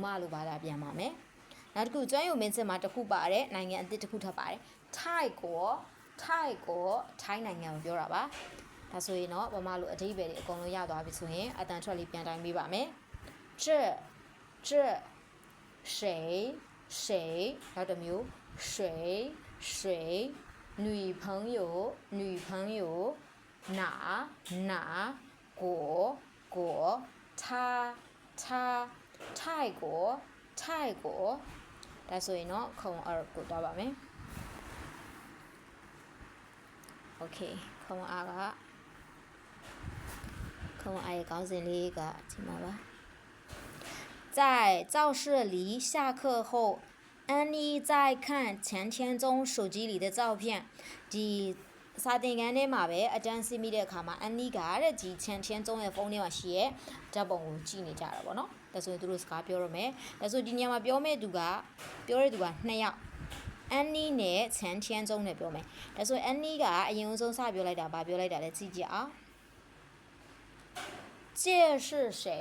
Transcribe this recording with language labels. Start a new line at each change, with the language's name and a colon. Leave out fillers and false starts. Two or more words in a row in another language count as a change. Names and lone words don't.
Burmese: လို့ဘာသာပြန်ပါမယ်နောက်တစ်ခုကျွမ်းယုံမင်းစစ်မှာတစ်ခုပါတယ်နိုင်ငံအသ စ်တစ်ခုထပ်ပါတယ်ထိုက်ကိုထိုင်းနိုင်ငံကိုပြောတာပါဒါဆိုရင်တော့ဗမာလိုအဓိပ္ပာယ်တွေအကုန်လုံးရသွားပြီဆိုရင်အတန်ထွက်လေးပြန်တိုင်းပေးပါမယ်
Chinese: 这谁
Burmese: နောက်တစ်မျိုး
Chinese: 谁女朋友哪国他泰国
Burmese: ဒါဆိုရင်တော့ခုံအားကိုတော့ပါမယ်โอเคခုံအားရဲ့ခေါင်းစဉ်လေးကဒီမှာပါ
Chinese: 在教室里下课后安妮在看钱天中手机里的照片
Burmese: ဒီစာသင်ခန်းထဲမှာပဲအတန်းစီးမိတဲ့အခါမှာအန်နီကတဲ့ဒီချန်天中ရဲ့ဖုန်းထဲမှာရှိရဲ့ဓာတ်ပုံကိုကြည့်နေကြတာပေါ့နော်ဒါဆိုရင်သူတို့စကားပြောရမယ်ဒါဆိုဒီညမှာပြောတဲ့သူက2ယောက်အန်နီနဲ့ချန်天中နဲ့ပြောမယ်ဒါဆိုအန်နီကအရင်ဆုံးစပြောလိုက်တာဗာပြောလိုက်တာလဲကြည့်ကြအောင်
Chinese: 这是谁